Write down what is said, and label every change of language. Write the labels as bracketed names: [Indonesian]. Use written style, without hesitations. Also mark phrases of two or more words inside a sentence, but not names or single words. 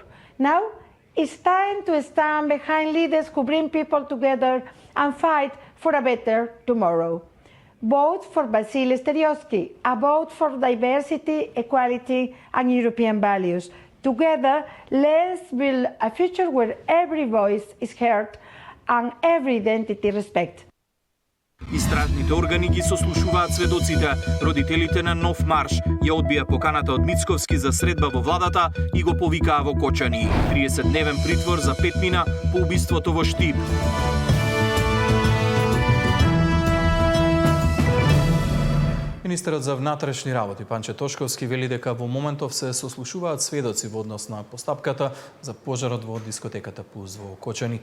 [English] Now, it's time to stand behind leaders who bring people together and fight for a better tomorrow. Vote for Vasil Steriovski, a vote for diversity, equality, and European values. Together, let's build a future where every voice is heard and every identity respect. [Macedonian] Истражните органи ги сослушуваат сведоците. Родителите на Нов марш ја одбија поканата од Мицковски за средба во владата и го повикаа во Кочани. 30-дневен притвор за 5 мина по убиството во Штип. Министерот за внатрешни работи Панче Тошковски вели дека во моментов се сослушуваат сведоци во однос на постапката за пожарот во дискотеката Пулс во Кочани.